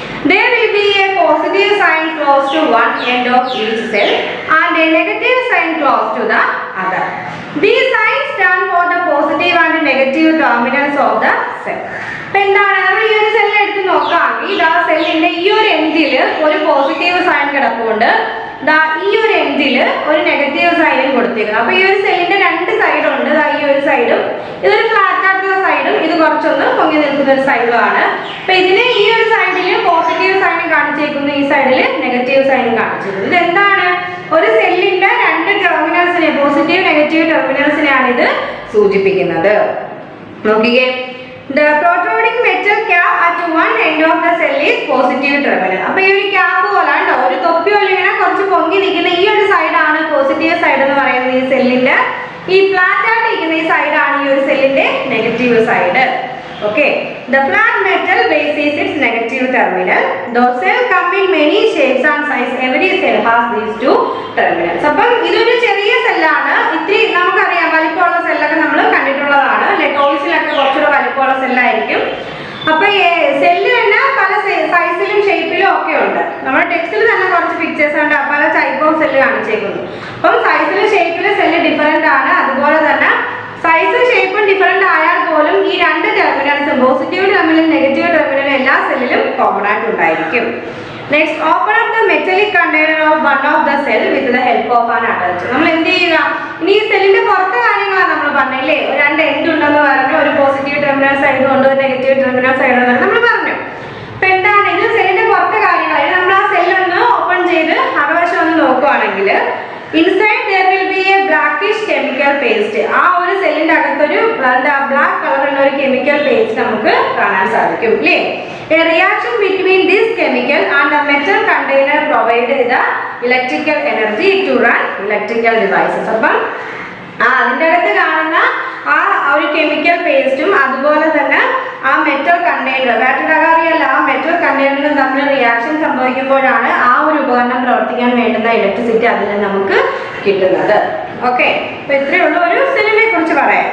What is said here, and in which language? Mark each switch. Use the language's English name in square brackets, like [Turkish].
[English] There will be a positive sign close to one end of each cell and a negative sign close to the other. These signs stand for the positive and negative terminals of the cell. [Malayalam] എന്താണ് നമ്മൾ ഈ ഒരു cell എടുത്ത് നോക്കുകയാണെങ്കിൽ ഇതാ സെല്ലിന്റെ ഈ ഒരു എൻഡിൽ ഒരു പോസിറ്റീവ് സൈൻ കിടപ്പുണ്ട്, ഈ ഒരു എൻഡിൽ ഒരു നെഗറ്റീവ് സൈനും കൊടുത്തേക്കുന്നത്. അപ്പൊ ഈ ഒരു സെല്ലിന്റെ രണ്ട് സൈഡ് ഉണ്ട്. ഈ ഒരു സൈഡും ഇതൊരു ഫ്ലാറ്റ് ആയിട്ടുള്ള സൈഡും ഇത് കുറച്ചൊന്ന് പൊങ്ങി നിൽക്കുന്ന ഒരു സൈഡും ആണ്. അപ്പൊ ഇതിന് ഈ ഒരു സൈഡിൽ പോസിറ്റീവ് സൈനും കാണിച്ചേക്കുന്നു, ഈ സൈഡിൽ നെഗറ്റീവ് സൈനും കാണിച്ചേക്കുന്നു. ഇത് എന്താണ്? ഒരു സെല്ലിന്റെ രണ്ട് ടെർമിനൽസിനെ, പോസിറ്റീവ് നെഗറ്റീവ് ടെർമിനൽസിനെയാണ് ഇത് സൂചിപ്പിക്കുന്നത്. നോക്കിക്കേ, [English] the protruding metal cap at one end of the cell is positive terminal. [Malayalam] അപ്പോൾ ഈ ഒരു ക്യാപ്പ് പോലെ ഉണ്ടോ, ഒരു തൊപ്പി പോലെ ഇങ്ങനെ കുറച്ച് പൊങ്ങി നിൽക്കുന്ന ഈ ഒരു സൈഡാണ് പോസിറ്റീവ് സൈഡ് എന്ന് പറയുന്നത്. ഈ സെല്ലിന്റെ ഈ ഫ്ലാറ്റ് ആയിട്ട് ഇരിക്കുന്ന ഈ സൈഡാണ് ഈ ഒരു സെല്ലിന്റെ negative side. [English] Okay, the flat metal base is its negative terminal. Those cells come in many shapes and sizes. Every cell has these two terminals. [Malayalam] അപ്പം ഇതൊരു ചെറിയ സെല്ലാണ്. ഇത്തിരി നമുക്കറിയാം വലിപ്പമുള്ള സെല്ലൊക്കെ നമ്മൾ കണ്ടിട്ടുള്ളതാണ് അല്ലെ. ടോയ്സിലൊക്കെ കുറച്ചുകൂടെ വലിപ്പമുള്ള സെല്ലായിരിക്കും. അപ്പൊ സെല്ല് തന്നെ പല സൈസിലും ഷേപ്പിലും ഒക്കെ ഉണ്ട്. നമ്മുടെ ടെക്സ്റ്റിൽ തന്നെ പിക്ചേഴ്സ് ഉണ്ട്, പല ടൈപ്പ് ഓഫ് സെല്ല് കാണിച്ചേക്കുന്നു. അപ്പം സൈസിലും ഷേപ്പിലും സെല്ല് ഡിഫറെന്റ് ആണ്. അതുപോലെ തന്നെ സൈസും ഷേപ്പും ഡിഫറെന്റ് ആയാൽ പോലും ഈ രണ്ട് ടെർമിനൽസും പോസിറ്റീവ് ടെർമിനലും നെഗറ്റീവ് ടെർമിനലും എല്ലാ സെല്ലിലും കോമൺ ആയിട്ട് ഉണ്ടായിരിക്കും. [English] Next, open up the metallic container of one of the cell with the help of an adult. [Malayalam] നമ്മൾ എന്ത് ചെയ്യുക, ഇനി ഈ സെല്ലിന്റെ പുറത്തെ കാര്യങ്ങളാണ് നമ്മൾ പറഞ്ഞില്ലേ, രണ്ട് എൻഡ് ഉണ്ടെന്ന് പറഞ്ഞു, ഒരു പോസിറ്റീവ് ടെർമിനൽ സൈഡും ഉണ്ട്, ഒരു നെഗറ്റീവ് ടെർമിനൽ സൈഡും ഉണ്ട് നമ്മൾ പറഞ്ഞു. അപ്പൊ എന്താണ് ഇത്, സെല്ലിന്റെ പുറത്തെ കാര്യങ്ങൾ. നമ്മൾ ആ സെല്ലൊന്ന് ഓപ്പൺ ചെയ്ത് അകവശം ഒന്ന് നോക്കുവാണെങ്കിൽ inside [English] there will be a blackish chemical paste. [Malayalam] ആ ഒരു സെല്ലിന്റെ അകത്തൊരു ബ്ലാക്ക് കളറുള്ള ഒരു കെമിക്കൽ പേസ്റ്റ് നമുക്ക് കാണാൻ സാധിക്കും അല്ലേ. [English] A reaction between this chemical and the metal container provided the electrical energy to run electrical devices. [Malayalam] അപ്പം അതിൻ്റെ അകത്ത് കാണുന്ന ആ ഒരു കെമിക്കൽ പേസ്റ്റും അതുപോലെ തന്നെ ആ മെറ്റൽ കണ്ടെയ്നർ, ബാറ്ററി അറിയല്ല, ആ മെറ്റൽ കണ്ടെയ്നറും തമ്മിൽ റിയാക്ഷൻ സംഭവിക്കുമ്പോഴാണ് ആ ഒരു ഉപകരണം പ്രവർത്തിക്കാൻ വേണ്ടുന്ന ഇലക്ട്രിസിറ്റി അതിൽ നിന്ന് നമുക്ക് കിട്ടുന്നത്. ഓക്കെ, അപ്പൊ ഇത്രയേ ഉള്ളൂ ഒരു സെല്ലിനെ കുറിച്ച് പറയാം.